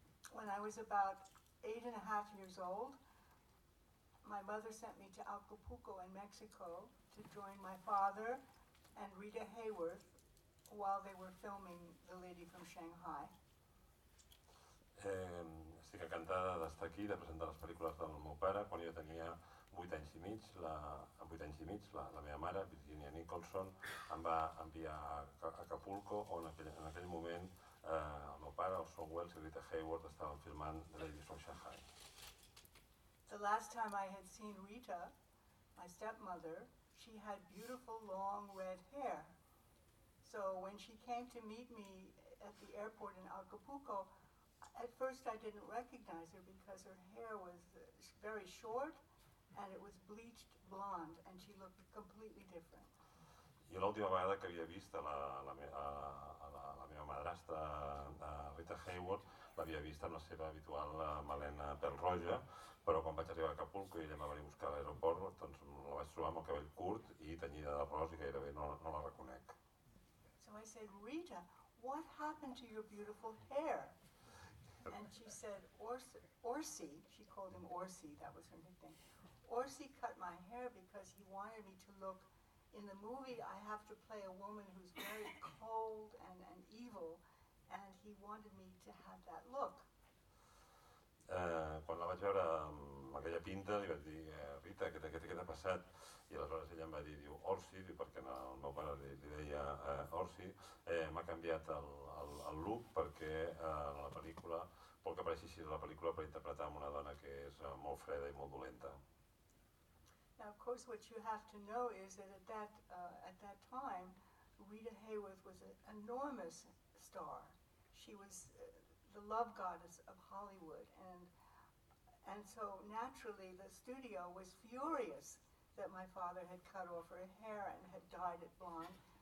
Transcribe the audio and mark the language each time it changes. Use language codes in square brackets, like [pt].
[en] When I was about 8 and a half years old, my mother sent me to Acapulco in Mexico to join my father and Rita Hayworth while they were filming The Lady from Shanghai. [ca] Estic encantada d'estar aquí, de presentar les pel·lícules del meu pare quan jo tenia 8 anys i mig. La meva mare, Virginia Nicholson, em va enviar a Acapulco, on en aquell moment el meu pare, el Sean Wells i Rita Hayworth estaven filmant The Lady from Shanghai. [en] The last time I had seen Rita, my stepmother, she had beautiful long red hair. So when she came to meet me at the airport in Acapulco, at first I didn't recognize her because her hair was very short and it was bleached blonde and she looked completely different. [ca] Jo l'última vegada que havia vist la meva madrastra, Rita Hayworth, l'havia vist amb la seva habitual melena pèl-roja, però quan vaig arribar a Acapulco i ella m'ha venit a buscar a l'aeroport, doncs la vaig trobar amb el cabell curt i tenyida de rosa i gairebé no la reconec. [en] So I said, Rita, what happened to your beautiful hair? And she said, Orsi, she called him Orsi, that was her nickname. Orsi cut my hair because he wanted me to look in the movie, I have to play a woman who's very cold and evil, and he wanted me to have that look. [ca] Quan la vaig veure amb aquella pinta, li vaig dir, Rita, què t'ha passat? I aleshores ella em va dir, diu, Orsi, diu, perquè el meu pare li deia Orsi, m'ha canviat el look perquè la pel·lícula, vol que apareixi així la pel·lícula per interpretar amb una dona que és molt freda i molt dolenta. [en] Now, of course, what you have to know is that at that time, Rita Hayworth was an enormous star. She was the love goddess of Hollywood, and so naturally, the studio was furious that my father had cut off her hair and had dyed it blonde.